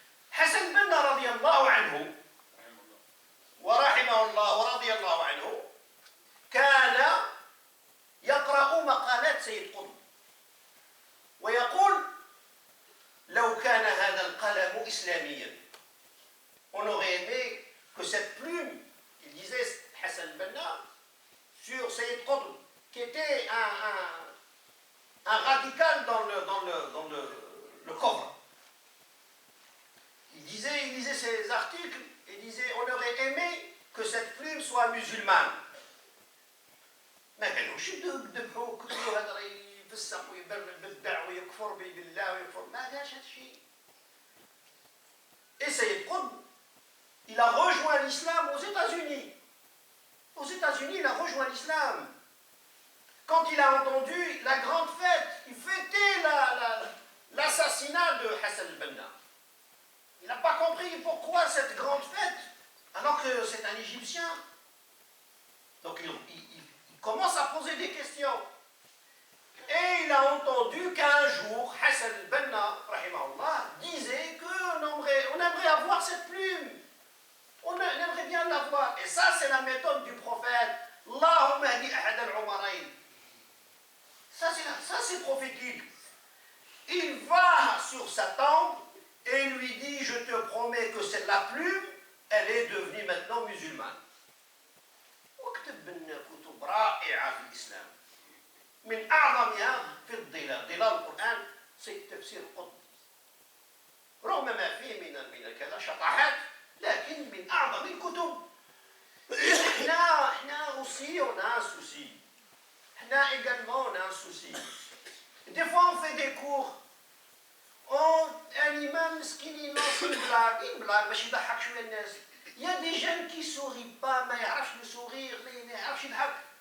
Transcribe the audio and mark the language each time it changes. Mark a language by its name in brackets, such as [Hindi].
[Arabic] حسن بنا رضي الله عنه ورحمه الله ورضي الله عنه كان يقرأ مقالات سيد قطب ويقول لو كان هذا القلم إسلاميا. [French] On aurait aimé que cette plume, il disait Hassan Banna, sur Sayyid Qutb, qui était un radical dans le Coran. Il lisait ses articles et disait on aurait aimé que cette plume soit musulmane. [Arabic] ما كانوش يذبحوا كلوا هذا يفسق ويبدع ويكفر بالله ويكفر، ما كانش هذا الشيء. [French] Et Sayyid Qutb, il a rejoint l'islam aux États-Unis. Aux États-Unis, il a rejoint l'islam. Quand il a entendu la grande fête, il fêtait l'assassinat de Hassan al-Banna. Il n'a pas compris pourquoi cette grande fête, alors que c'est un Égyptien. Donc il commence à poser des questions. Et il a entendu qu'un jour, Hassan al-Banna, rahimahullah, disait qu'on aimerait avoir cette plume. On aimerait bien l'avoir. Et ça, c'est la méthode du prophète. [Arabic] Allahumma hadi ahad al-umarayn. [French] Ça, c'est prophétique. Il va sur sa tombe et lui dit, je te promets que c'est la plume, elle est devenue maintenant musulmane. [Arabic] وكتب لنا كتب رائعة في الإسلام. من أعظمها في ضلال القرآن تفسير قطب. رغم ما فيه من كذا شطحات، لكن من أعظم الكتب. احنا [French] aussi on a un souci. [Arabic] احنا [French] également on a un souci. Des fois on fait des cours. Un imam [Arabic] مسكين [French] il lance une blague [Arabic] باش يضحك شوية الناس. [French] Il y a des jeunes qui sourient pas, [Arabic] ما يعرفش [French] le sourire, [Arabic] ما يعرفش يضحك.